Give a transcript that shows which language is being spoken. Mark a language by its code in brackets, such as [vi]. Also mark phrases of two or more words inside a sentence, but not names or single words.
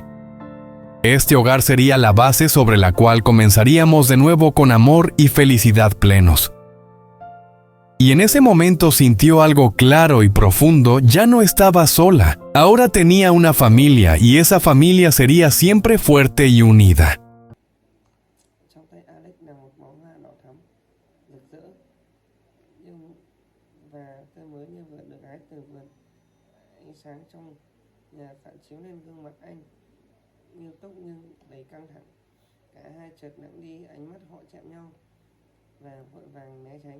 [es] Este hogar sería la base sobre la cual comenzaríamos de nuevo con amor y felicidad plenos. Y en ese momento sintió algo claro y profundo. Ya no estaba sola. Ahora tenía una familia, y esa familia sería siempre fuerte y unida. [vi] Sáng trong nhà phản chiếu lên gương mặt anh, nghiêm túc nhưng đầy căng thẳng. Cả hai chợt lặng đi, ánh mắt họ chạm nhau và vội vàng né tránh.